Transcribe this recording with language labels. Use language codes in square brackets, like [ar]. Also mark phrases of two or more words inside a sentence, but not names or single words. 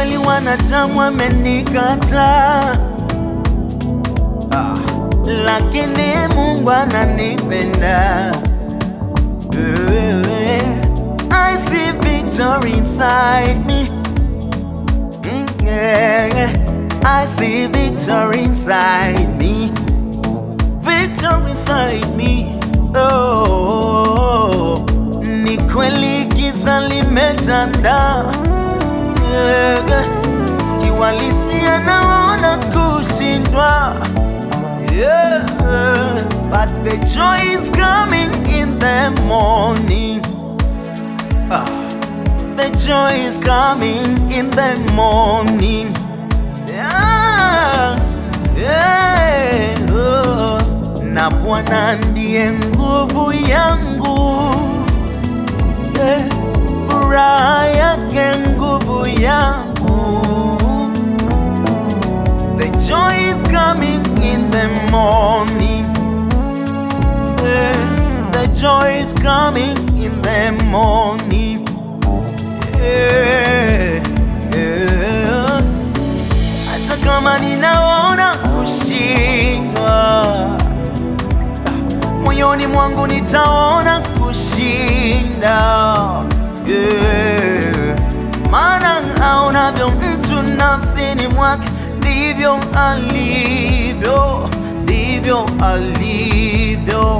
[sw] wanadamu wamenikataa, lakini Mungu ananipenda. [en] I see victory inside me. I see victory inside me. Victory inside me. [sw] Oh, ni kweli giza limetanda, kiwalisia naona kushindwa, [en] but the joy is coming in the morning. The joy is coming in the morning. [sw] Na Bwana ndiye nguvu yangu, furaha yake nguvu yangu. [en] The joy is coming in the morning. The joy is coming in the morning. [sw] Hata kama ninaona kushindwa, moyoni mwangu nitaona kushinda. Maana aonavyo mtu nafsini mwake, ndivyo alivyo, ndivyo alivyo.